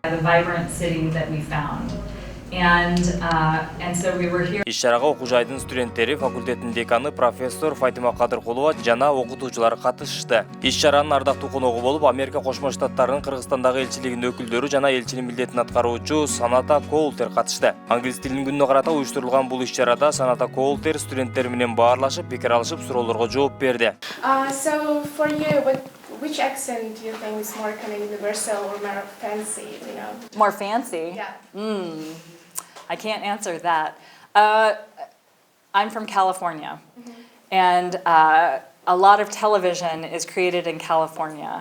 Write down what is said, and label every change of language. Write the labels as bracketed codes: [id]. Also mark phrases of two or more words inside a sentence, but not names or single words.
[ky] Иш-чарага окуу жайдын студенттери, факультеттин деканы профессор Фатима Кадыркулова жана окутуучулар катышышты. Иш-чаранын ардактуу коногу болуп Америка Кошмо Штаттарынын Кыргызстандагы элчилигинин өкүлдөрү жана элчинин милдетин аткаруучу Cоната Коултер катышты. Англис тилинин күнүнө карата уюштурулган бул иш-чарада Cоната Коултер студенттер менен баарлашып, пикир алышып, суроолорго жооп берди. [en] So for you, which accent do you think is more kind of universal or more fancy? You know? More fancy? Yeah. I can't answer that. I'm from California, and a lot of television is created in California.